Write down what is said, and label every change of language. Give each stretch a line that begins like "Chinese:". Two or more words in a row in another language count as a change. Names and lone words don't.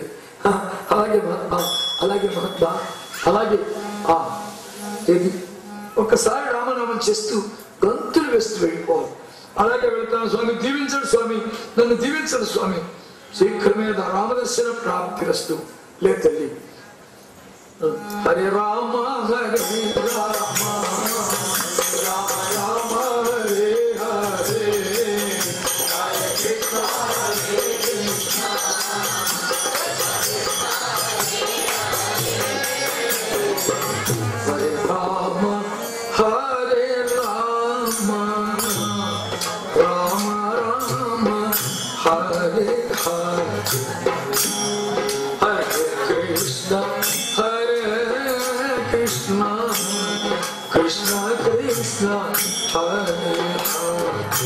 Telugu: అలాగే మహాత్మా, అలాగే మహాత్మా, అలాగే ఏది ఒకసారి రామనామం చేస్తూ గంతులు వేస్తూ వెళ్ళిపోవాలి. అలాగే వెళ్తాను స్వామి, దీవించడు స్వామి, నన్ను దీవించడు స్వామి.
Sanskrit: శీఘ్రమే రామదర్శన ప్రాప్తిరస్తు.
Telugu: లే తల్లి.
Sanskrit: హరే రామ హరే రామ రామ రామ హరే హరే, హరే కృష్ణ హరే కృష్ణ, హరే రామ హరే రామ రామ రామ హరే హరే, హరే కృష్ణ హరే కృష్ణ, కృష్ణ కృష్ణ హరే హరే,